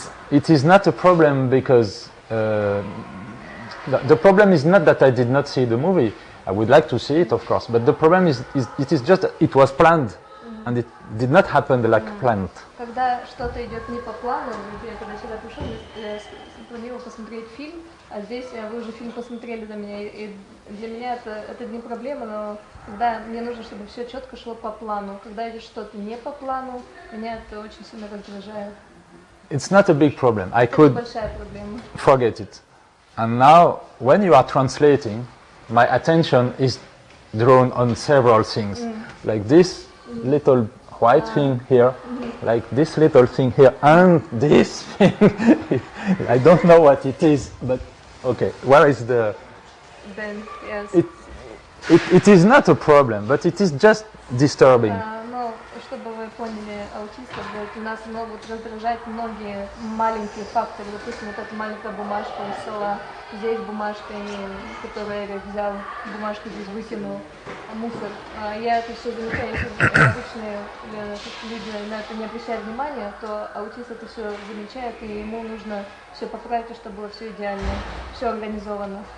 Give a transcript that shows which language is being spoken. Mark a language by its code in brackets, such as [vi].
[en] It is not a problem because the problem is not that I did not see the movie. I would like to see it, of course, but the problem is it is just it was planned and it did not happen like planned. [ru] Когда что-то идет не по плану, например, когда сюда пришел, я планировал посмотреть фильм, а здесь вы уже фильм посмотрели до меня, и для меня это не проблема, но когда мне нужно, чтобы все четко шло по плану, когда идет что-то не по плану, меня это очень сильно раздражает. [en] It's not a big problem. I could forget it. And now, when you are translating, my attention is drawn on several things, like this little white thing here, like this little thing here, and this thing. I don't know what it is, but okay. Where is the? Then yes. It is not a problem, but it is just disturbing. [ru] Но чтобы вы поняли аутистов, у нас раздражают многие маленькие факторы. Допустим, вот эта маленькая бумажка из стола, здесь бумажка, которую Эрик взял, бумажку здесь выкинул, мусор. Я это все замечаю, если обычные люди на это не обращают внимания, то аутист это все замечает, и ему нужно все поправить, чтобы было все идеально, все организовано.